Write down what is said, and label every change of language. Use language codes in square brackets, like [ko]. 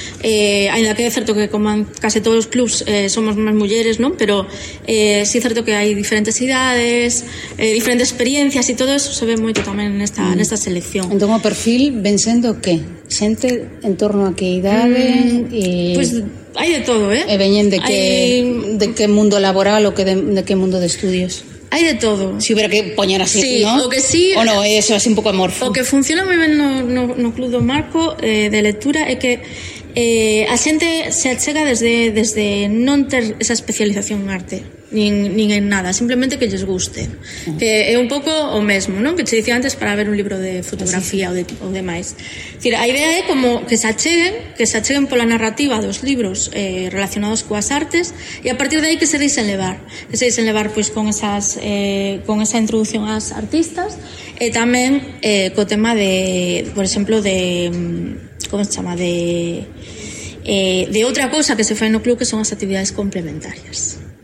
[es] Ainda que es cierto que, como en casi todos los clubs, somos más mujeres, ¿no? Pero sí es cierto que hay diferentes edades, diferentes experiencias, y todo eso se ve mucho también en esta, en esta selección. [gl] Entonces, ¿o perfil vencendo qué? Xente en torno a que idade e... Pues hai de todo, E veñen de que de que mundo laboral ou que de que mundo de estudios. Hai de todo. [es] Si hubiera que [gl] poñer así, sí, ¿no? O que sí, o no, eso así un pouco amorfo. O que funciona moi ben no Club do Marco de lectura é que a xente se achega desde non ter esa especialización en arte. Nin en nada, simplemente que lles guste. Que é un pouco o mesmo, non? Que te dicía antes para ver un libro de fotografía ou ou demais. Decir, a idea é como que se acheguen pola narrativa dos libros relacionados coas artes e a partir de aí que se deixen levar pois con esa introdución ás artistas e tamén co tema de, por exemplo, de como se chama de outra cousa que se fai no club, que son as actividades complementarias.